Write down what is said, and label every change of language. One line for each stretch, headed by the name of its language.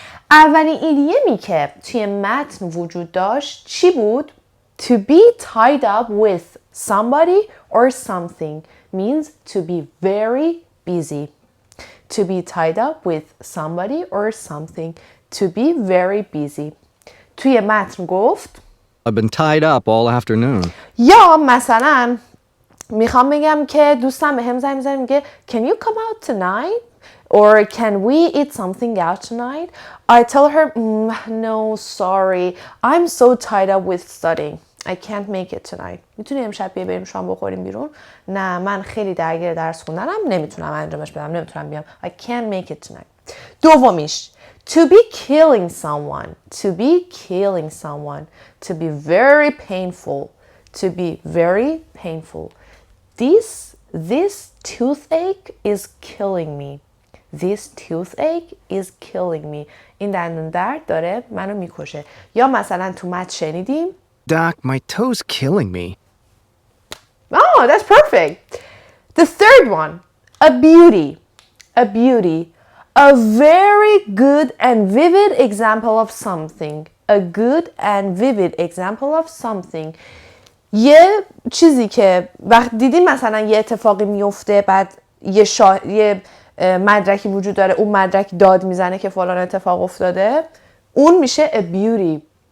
Persian: اولین ایدیمی که توی متن وجود داشت چی بود؟
English: To be tied up with somebody or something means to be very busy. To be tied up with somebody or something. To be very busy.
Persian: توی متن گفت
English: I've been tied up all afternoon.
Persian: یا مثلا میخوام بگم که دوستم به هم زنگ میزنه میگه
English: Can you come out tonight? Or can we eat something out tonight? I tell her no sorry I'm so tied up with studying. I can't make it tonight.
Persian: میتونی امشب بریم شام بخوریم بیرون؟ نه من خیلی درگیر درس خوندنم نمیتونم انجامش بدم نمیتونم بیام.
English: I can't make it tonight.
Persian: دومیش
English: To be killing someone. To be killing someone. To be very painful. To be very painful. This toothache is killing me. This toothache is killing me.
Persian: این دندون درد داره منو میکشه. یا مثلا تو متن شنیدیم
English: Doc, my toe's killing me. Oh, that's perfect. The third one, a beauty. A beauty. A very good and vivid example of something. A good and vivid example of something.
Persian: یه چیزی که وقت دیدیم مثلا یه اتفاقی میفته بعد یه مدرکی وجود داره اون مدرک داد میزنه که فلان اتفاق افتاده اون میشه a beauty.